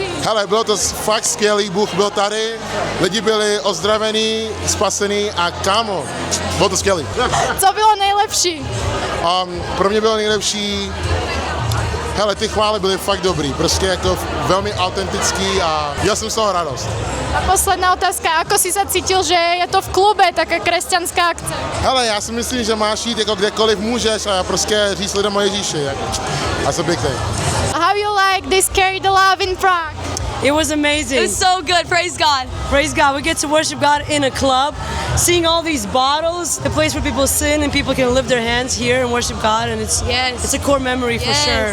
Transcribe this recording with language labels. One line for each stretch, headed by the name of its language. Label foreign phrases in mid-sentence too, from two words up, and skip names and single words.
Czech: Hele, bylo to fakt skvělý, Bůh byl tady, lidi byli ozdravení, spasení a kámo, bylo to skvělý. Co bylo nejlepší? Pro mě bylo nejlepší, hele, ty chvály byly fakt dobrý, prostě jako velmi autentický a já jsem z toho radost.
Slovak: A posledná otázka, ako si sa cítil, že je to v klube, taká kresťanská akce?
Czech: Hele, já si myslím, že máš jít jako kdekoliv můžeš a prostě říct lidem o Ježíši, jako.
English: That's a big thing. How you like this Carry the Love in Prague? It was amazing. It was so good, praise God. Praise God. We get to worship God in a club, seeing all these bottles, the place where people sin and people can lift their hands here and worship God, and it's a core memory for sure.